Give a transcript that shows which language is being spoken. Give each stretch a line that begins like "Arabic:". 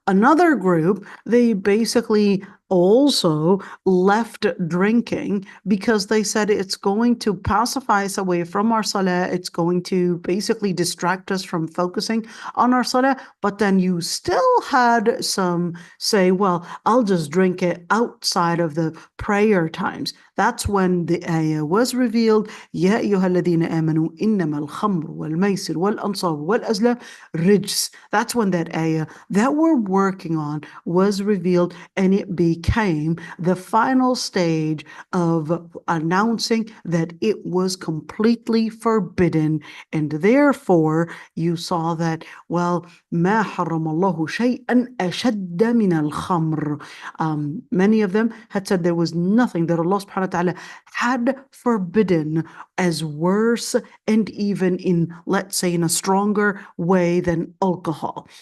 English: Another group, they basically also left drinking because they said it's going to pacify us away from our salah. It's going to basically distract us from focusing on our salah. But then you still had some say, well, I'll just drink it outside of the prayer times. That's when the ayah was revealed.
Arabic: يا أيها الذين آمنوا إنما الخمر والميسر والأنصاب والأزلام رجس.
English: That's when that ayah that we're working on was revealed, and it became the final stage of announcing that it was completely forbidden. And therefore, you saw that, well,
Arabic: ما حرم الله شيئا أشد من الخمر.
English: Many of them had said there was nothing that Allah subhanahu wa ta'ala had forbidden as worse and even in, let's say, in a stronger way than alcohol.